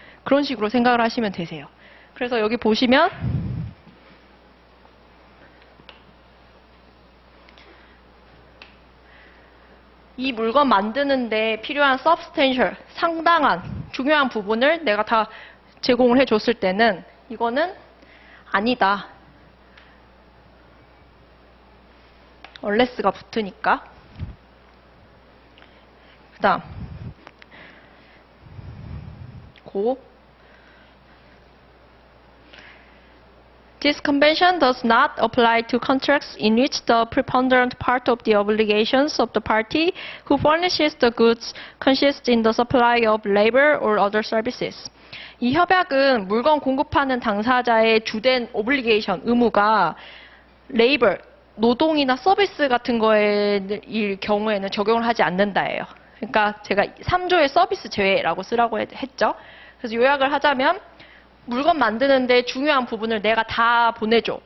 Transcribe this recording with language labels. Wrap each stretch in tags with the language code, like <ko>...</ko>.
<ko>그런 식으로 생각을 하시면 되세요. 그래서 여기 보시면 이 물건 만드는데 필요한 substantial, 상당한 중요한 부분을 내가 다 제공을 해줬을 때는 이거는 아니다. unless가 붙으니까.</ko> <en>그 다음 This convention does not apply to contracts in which the preponderant part of the obligations of the party who furnishes the goods consists in the supply of labor or other services.</en> <ko>이 협약은 물건 공급하는 당사자의 주된 obligation, 의무가 labor, 노동이나 서비스 같은 거일 경우에는 적용을 하지 않는다예요. 그러니까 제가 3조의 서비스 제외라고 쓰라고 했죠. 그래서 요약을 하자면 물건 만드는데 중요한 부분을 내가 다 보내줘.</ko>